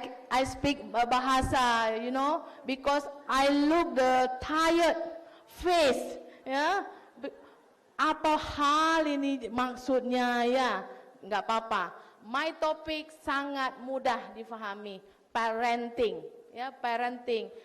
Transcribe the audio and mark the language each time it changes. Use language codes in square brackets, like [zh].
[en] I speak bahasa, you know, because I look the tired face, ya. [ms] Apa hal ini maksudnya ya? Enggak apa-apa. [en] My topic [ms] sangat mudah difahami. [en] Parenting, ya, parenting.